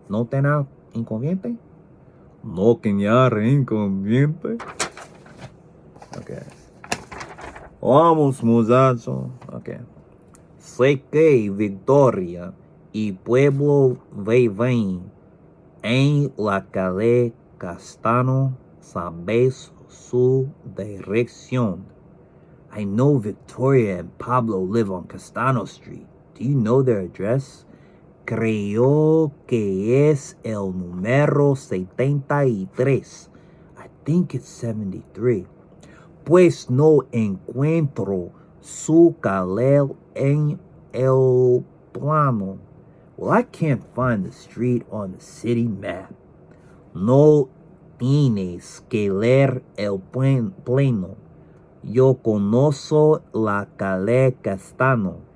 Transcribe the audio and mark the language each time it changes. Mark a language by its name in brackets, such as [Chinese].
[Spanish] No tener inconveniente. No tener inconveniente. Okay. Vamos, muchacho. Okay. Sé que Victoria y pueblo viven en la calle Castano. Sabes su dirección. [English] I know Victoria and Pablo live on Castano Street. Do you know their address? [Spanish] Creo que es el número 73. [English] I think it's 73. [Spanish] Pues no encuentro su calle en el plano. [English] Well, I can't find the street on the city map. [Spanish] No tienes que leer el plano. Yo conozco la calle Castano.